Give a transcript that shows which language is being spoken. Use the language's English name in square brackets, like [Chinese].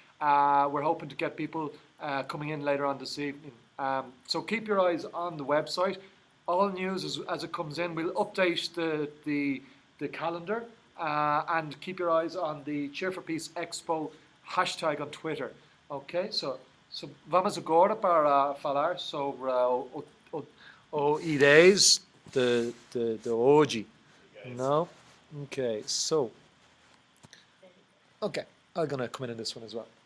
[English] We're hoping to get people coming in later on this evening. So keep your eyes on the website. All news as it comes in. We'll update the calendar, and keep your eyes on the Cheer for Peace Expo hashtag on Twitter. Okay, so [Portuguese] vamos agora para falar sobre o ideias de hoje. [English] No? Okay, so okay, I'm gonna come in this one as well.